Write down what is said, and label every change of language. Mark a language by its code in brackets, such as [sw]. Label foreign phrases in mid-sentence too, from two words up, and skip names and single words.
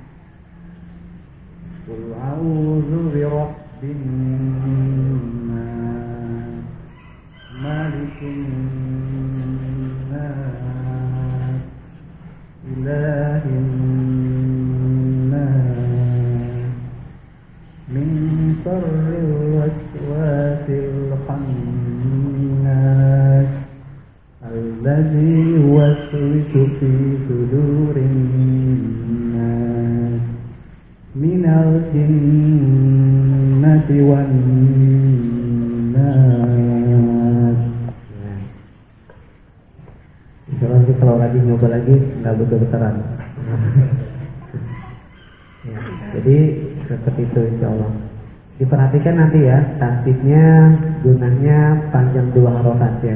[ar] قل أعوذ برب الناس، ملك الناس، إله الناس، من شر الوسواس الخناس, الذي يوسوس في صدور الناس من الجنة والناس. إن شاء الله [id] kalau lagi nyoba lagi nggak betul-betulan. Ya, jadi seperti itu [ar] إن شاء الله. [id] Diperhatikan nanti ya, tasbihnya gunanya panjang 2 harokat ya.